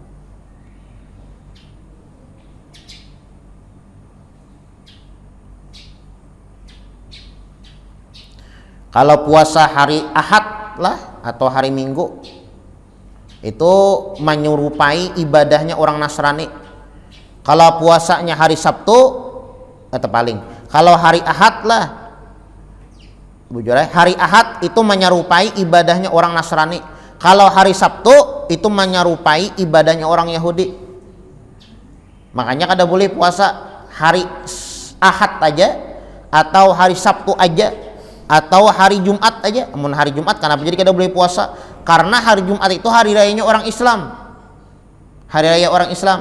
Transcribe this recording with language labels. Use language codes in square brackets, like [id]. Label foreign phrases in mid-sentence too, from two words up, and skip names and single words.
[id] Kalau puasa hari Ahad lah atau hari Minggu itu menyerupai ibadahnya orang Nasrani. Kalau puasanya hari Sabtu paling. Kalau hari Ahad lah, hari Ahad itu menyerupai ibadahnya orang Nasrani. Kalau hari Sabtu itu menyerupai ibadahnya orang Yahudi. Makanya kada boleh puasa hari Ahad aja atau hari Sabtu aja atau hari Jumat aja. Namun hari Jumat kenapa jadi kada boleh puasa? Karena hari Jumat itu hari rayanya orang Islam. Hari raya orang Islam.